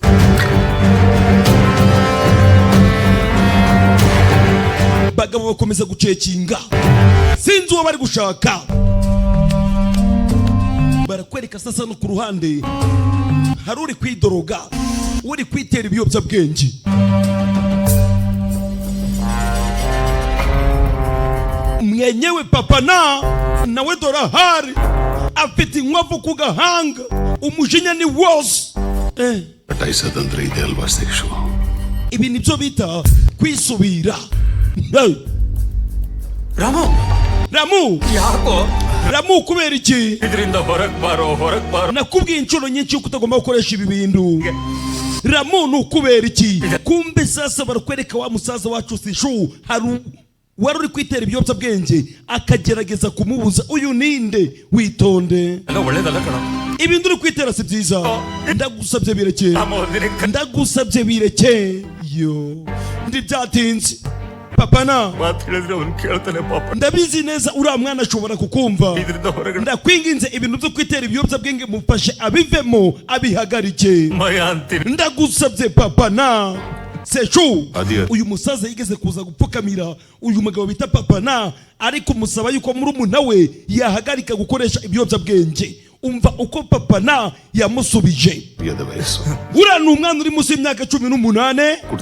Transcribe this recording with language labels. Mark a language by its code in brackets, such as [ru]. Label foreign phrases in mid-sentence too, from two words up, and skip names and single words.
[rw] bagabo bakomeza gucekinga sinzi uwo bari gushaka barakwereka sasa no ku ruhande hari uri kwidoroga uri kwitera ibiyobyabwenge mwenyewe papa nawe dorahari afite inkwavu ku gahanga umujinya ni wose [kn] ಬಟಾಯಿಸೋದಂದ್ರೆ ಇದೆ ಅಲ್ವಾ ಶಿಕ್ಷು [rw] ibi nibyo bita kwisubira Ramu Ramu kubera iki [kn] ಇದರಿಂದ ಹೊರಗೆ ಬಾರೋ [rw] nakubwiye inshuro nyinshi yuko utagomba gukoresha ibi bintu Ramu ni ukubera iki kumbe sasa barakwereka wa musaza wacu sishu hari wari uri kwitera ibiyobyabwenge akagerageza kumubuza uyu ninde witonde [kn] ಒಳ್ಳೇದಲ್ಲ ಕಣ [rw] ibintu uri kwitera si byiza ndagusabye bireke ndagusabye bireke yo ndi byatinze papa ndabizi neza uriya mwana ashobora kukumva ndakwinginze ibintu byo kwitera ibiyobyabwenge mufashe abivemo abihagarike ndagusabye papa Sechu uyu musaza yigeze kuza gupfukamira uyu mugabo bita papa ariko musaba yuko muri umuntu we yahagarika gukoresha ibiyobyabwenge umva uko papa yamusubije uriya ni umwana uri munsi y'imyaka 18